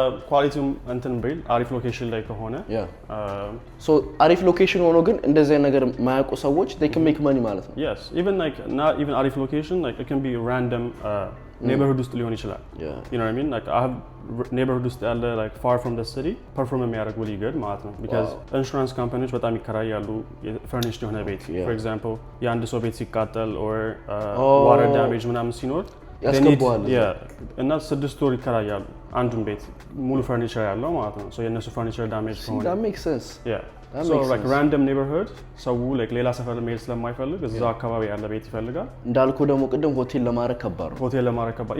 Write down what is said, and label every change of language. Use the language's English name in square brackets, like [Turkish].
[Amharic] ኳሊቲውም እንትን ቢል አሪፍ ሎኬሽን ላይ ከሆነ so አሪፍ ሎኬሽን ሆኖ ግን እንደዚህ ነገር ማያውቁ ሰዎች [English] they can make money [Amharic] ማለት ነው [English] yes even like not even አሪፍ location like it can be random neighborhood [Amharic] ውስጥ ሊሆን ይችላል [English] you know what I mean like I have neighborhood ውስጥ ያለ like far from the city perform የሚያደርግ really good ማለት ነው because insurance companies [Amharic] በጣም ይከራያሉ [English] furnished የሆነ ቤት for example [Amharic] የአንድ ሰው ቤት ሲቃጠል [English] or water damage [Amharic] ምናምን ሲኖር ያስገባዋል እና 6 ወር ይከራያሉ አንዱን ቤት ሙሉ ፈርኒቸር ያለው ማለት ነው so የነሱ ፈርኒቸር ዳሜጅ ከሆነ [English] that makes sense so like random neighborhood so like [Amharic] ሌላ ሰፈር መሄድ ስለማይፈልግ እዛ አካባቢ ያለ ቤት ይፈልጋል እንዳልኩ ደግሞ ቅድም ሆቴል ለማድረግ ከባድ